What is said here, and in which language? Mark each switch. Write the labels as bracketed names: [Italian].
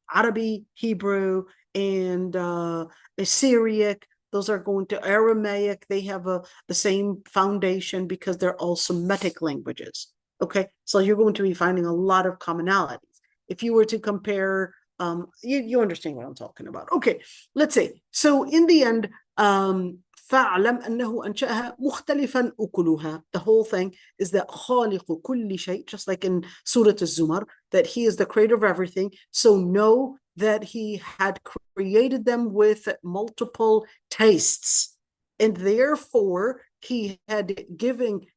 [English] Arabic, Hebrew, and Syriac, those are going to Aramaic. They have the same foundation because they're all Semitic languages. Okay, so you're going to be finding a lot of commonalities. If you were to compare, you understand what I'm talking about. Okay, let's say. So in the end, [Arabic] فاعلم أنه أنشأها مختلفا أكلها. [English] The whole thing is that [Arabic] خالق كل شيء, [English] just like in Surah Al-Zumar, that he is the creator of everything. So know that he had created them with multiple tastes. And therefore, he had given